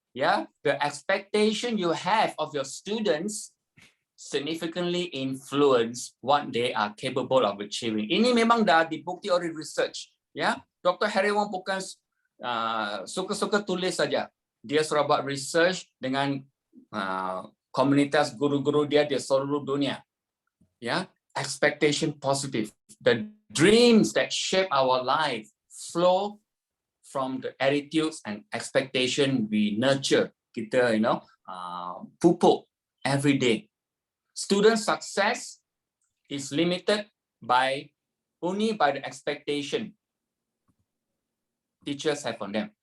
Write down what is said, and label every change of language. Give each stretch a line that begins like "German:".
English: Ya, the expectation you have of your students significantly influence what they are capable of achieving.
Malay: Ini memang dah dibukti oleh research. Ya, Dr. Harry Wong bukan suka-suka tulis saja. Dia sudah buat research dengan komunitas guru-guru dia di seluruh dunia.
English: Ya, expectation positive. The dreams that shape our life flow from the attitudes and expectation we nurture.
Malay: Kita, pupuk
English: every day. Student success is limited only by the expectation teachers have on them.